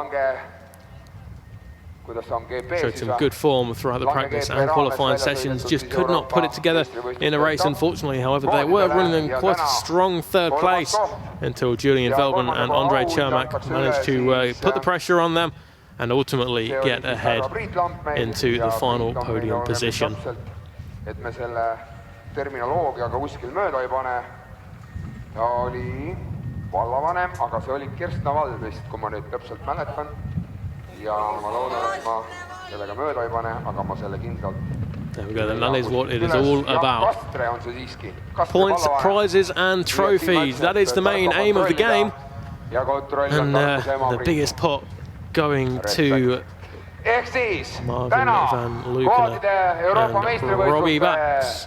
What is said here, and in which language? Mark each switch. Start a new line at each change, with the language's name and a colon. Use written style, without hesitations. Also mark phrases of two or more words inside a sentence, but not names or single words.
English: Showed some good form throughout the practice and qualifying sessions, just could not put it together in a race unfortunately. However, they were running in quite a strong 3rd place until Julian Veldman and Andre Chermak managed to put the pressure on them and ultimately get ahead into the final podium position.
Estonian: terminoloogiaga kuskil mööda ei pane. Ta oli vallavanem, aga see oli Kerstnavald vist, kui ma nüüd täpselt mäletan. Ja ma loodan, et ma sellega mööda ei pane, aga ma selle kindlalt.
English: There we go, then that is what it is all about. Points, prizes and trophies. That is the main aim of the game. And the biggest pot going to Marvin van Luckenen and Robbie Bax.